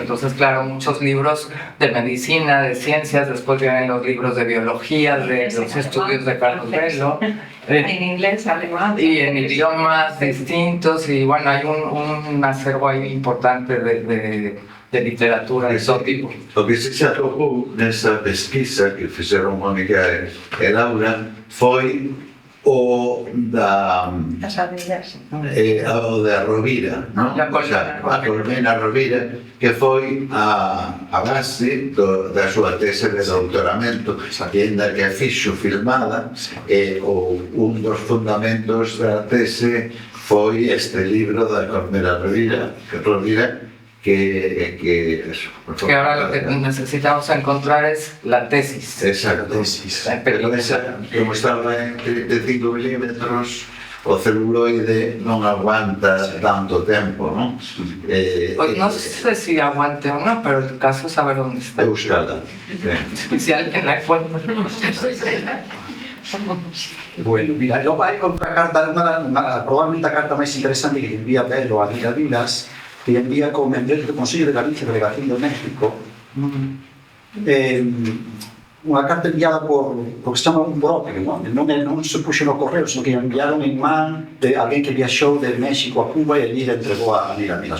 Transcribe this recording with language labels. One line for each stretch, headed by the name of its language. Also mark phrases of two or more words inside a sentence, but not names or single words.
Spanish: Entonces, claro, muchos libros de medicina, de ciencias, después vienen los libros de biología, de los estudios de Carlos Velo. En inglés, alemán. Y en idiomas distintos, y bueno, hay un acervo ahí importante de literatura de todo tipo.
Galician: O que se atopou nesa pesquisa que fixeron Mónica e Laura foi o da o da Rovira, non?
Spanish: O sea,
Galician: a Colmena Rovira, que foi a base da súa tese de doutoramento, ainda que a fixo filmada, e un dos fundamentos da tese foi este libro da Colmena Rovira, que
Spanish: ahora lo que necesitamos encontrar es la tesis. Exacto.
Galician: Pero esa, como estaba en 35 milímetros, o celuloide non aguanta tanto tempo, non?
Spanish: Pues no sé si aguante o no, pero el caso es saber dónde está. Euskala. Si alguien la encuentra. Bueno, mira,
Galician: logo hai outra carta, probablemente a carta máis interesante que envía Pedro a Díaz Vilas, que envía como membrete do Consello de Galicia e Delegación de México, unha carta enviada por que se chama un broker, non se puxo no correo, sino que enviaron en man de alguén que viaxou de México a Cuba e allí le entregou a Díaz Vilas.